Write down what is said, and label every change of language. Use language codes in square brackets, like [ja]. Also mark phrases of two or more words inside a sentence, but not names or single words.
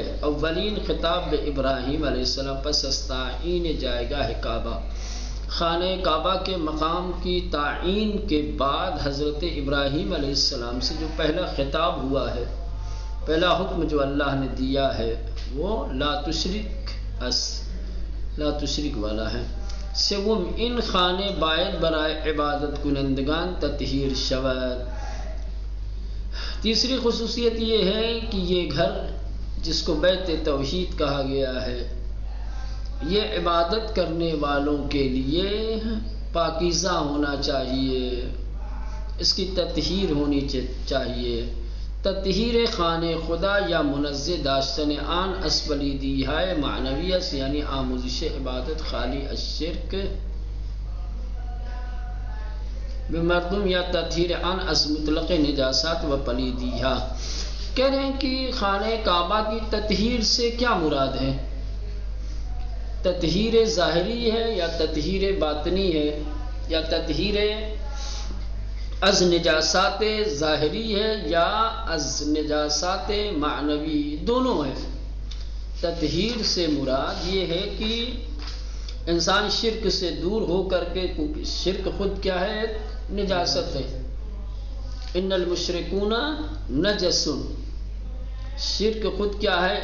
[fa] اولین خطاب ابراہیم علیہ السلام پس از تعین جایگاہ کعبہ، [ur] خانہ کعبہ کے مقام کی تعین کے بعد حضرت ابراہیم علیہ السلام سے جو پہلا خطاب ہوا ہے، پہلا حکم جو اللہ نے دیا ہے وہ [ar] لا تشرک [ur] اس، [ar] لا تشرک [ur] والا ہے. [fa] سوم ان خانے باید برائے عبادت کنندگان تطہیر شود. [ur] تیسری خصوصیت یہ ہے کہ یہ گھر جس کو بیت توحید کہا گیا ہے، یہ عبادت کرنے والوں کے لیے پاکیزہ ہونا چاہیے، اس کی تطہیر ہونی چاہیے. [fa] تطہیر خانہ خدا یا منزہ داشتن آن اسپلیدیہائے معنویت، یعنی آموزش عبادت خالی الشرک بمردم، یا تطہیر آن از مطلق نجاسات و پلیدیہا. [ur] کہہ رہے ہیں کہ خانہ کعبہ کی تطہیر سے کیا مراد ہے؟ تطہیر ظاہری ہے یا تطہیر باطنی ہے، یا [fa] تطہیر از نجاسات ظاہری [ur] ہے یا [fa] از نجاسات معنوی، [ur] دونوں ہے. تطہیر سے مراد یہ ہے کہ انسان شرک سے دور ہو کر کے، کیونکہ شرک خود کیا ہے؟ نجاست ہے. [ar] ان المشرکون نجس، [ur] شرک خود کیا ہے؟